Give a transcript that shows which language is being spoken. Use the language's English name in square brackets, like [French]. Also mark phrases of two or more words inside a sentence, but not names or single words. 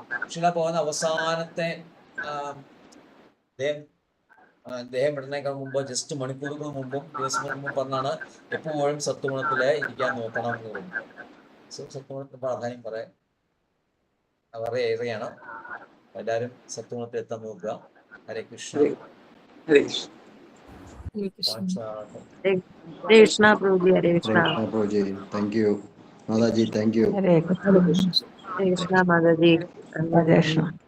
[Malayalam] പക്ഷെ പോകുന്ന അവസാനത്തെ ദേഹം വിടുന്നേക്കാൾ മുമ്പ് ജസ്റ്റ് മണിക്കൂറുകൾ മുമ്പും ദിവസങ്ങൾക്ക് മുമ്പ് പറഞ്ഞാണ് എപ്പോഴും സത്വഗുണത്തില് ഇരിക്കാൻ നോക്കണം എന്ന് പറയുന്നത്. സത്വഗുണത്തിന്റെ പ്രാധാന്യം വളരെ ഏറെയാണ്. എല്ലാവരും സത്വഗുണത്തിൽ എത്താൻ നോക്കുക. [Sanskrit] ഹരേ കൃഷ്ണ. ഹരേ കൃഷ്ണ. [Hindi] कृष्ण प्रभु जी, हरे कृष्णा प्रभु जी, [English] Thank you [Hindi] माता जी, [English] Thank you. [Sanskrit] हरे कृष्ण. [Hindi] हरे कृष्णा माता जी. [Sanskrit] हरे कृष्ण.